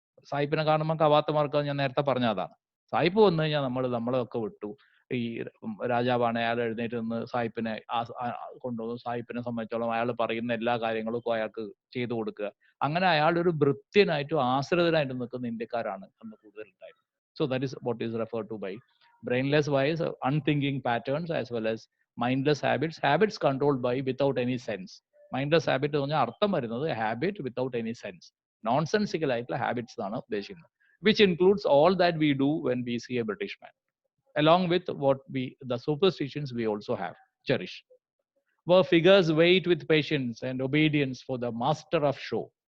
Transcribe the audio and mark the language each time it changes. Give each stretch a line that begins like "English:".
Malayalam: സായിപ്പിനെ കാണുമ്പോൾ കവാത്ത മാർക്കുക ഞാൻ നേരത്തെ പറഞ്ഞ അതാണ്. സായിപ്പ് വന്നു കഴിഞ്ഞാൽ നമ്മളൊക്കെ വിട്ടു. ഈ രാജാവാണ്, അയാൾ എഴുന്നേറ്റ് നിന്ന് സായിപ്പിനെ കൊണ്ടുവന്നു. സായിപ്പിനെ സംബന്ധിച്ചോളം അയാൾ പറയുന്ന എല്ലാ കാര്യങ്ങളും അയാൾക്ക് ചെയ്തു കൊടുക്കുക. അങ്ങനെ അയാൾ ഒരു ഭൃത്യനായിട്ടും ആശ്രിതനായിട്ടും നിൽക്കുന്ന ഇന്ത്യക്കാരാണ് അന്ന് കൂടുതലുണ്ടായത്.
English: So that is what is refer to by brainless wise unthinking patterns as well as mindless habits controlled by without any sense.
Malayalam: Mindless habit എന്ന് പറഞ്ഞാൽ അർത്ഥം വരുന്നത്
English: habit without any sense,
Malayalam: നോൺസെൻസിക്കൽ ആയിട്ടുള്ള ഹാബിറ്റ്സ് ആണ് ഉദ്ദേശിക്കുന്നത്.
English: Which includes all that we do when we see a British man, along with what the superstitions we also have cherished. Where figures wait with patience and obedience for the master of show.